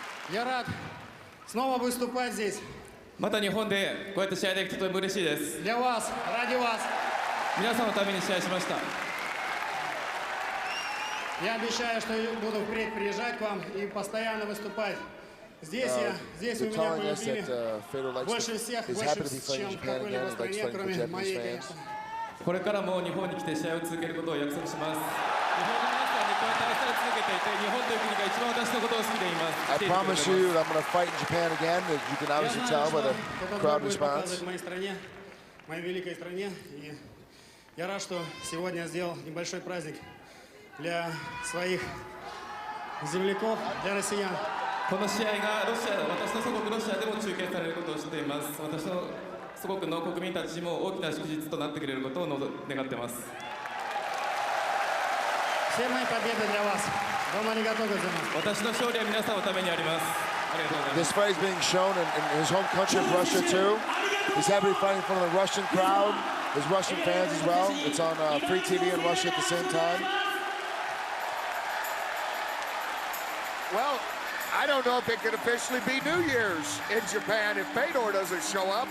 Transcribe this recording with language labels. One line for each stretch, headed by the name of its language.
Russian: Я рад снова выступать здесь.
Japanese: また日本でこうやって試合できてとても嬉しいです。
Russian: Для вас, ради вас.
Japanese: 皆さんのために試合しました。
Russian: Я обещаю, что буду впредь приезжать к вам и постоянно выступать. Здесь вы меня полюбили больше всех, больше, чем в какой-либо стране, кроме моей, конечно.
Japanese: これからも日本に来て試合を続けることを約束します。日本の皆さんにこうやって愛され続けていて、日本という国が一番私のことを好きでいます。
English: I promise you that I'm going to fight in Japan again. As you can obviously tell by the crowd response.
Russian: В моей стране, моей великой стране. И я рад, что сегодня сделал небольшой праздник для своих земляков, для россиян.
Japanese: この試合が私の祖国ロシアでも中継されることを知っています。私の祖国の国民たちも大きな祝日となってくれることを願っています。
Russian: Все мои победы для вас. Дома не готовы за нас.
Japanese: 私の勝利は皆さんのためにあります。ありがとうございます。
English: This fight is being shown in his home country of Russia too. He's happy fighting in front of the Russian crowd, his Russian fans as well. It's on free TV in Russia at the same time. Well, I don't know if it could officially be New Year's in Japan if Fedor doesn't show up.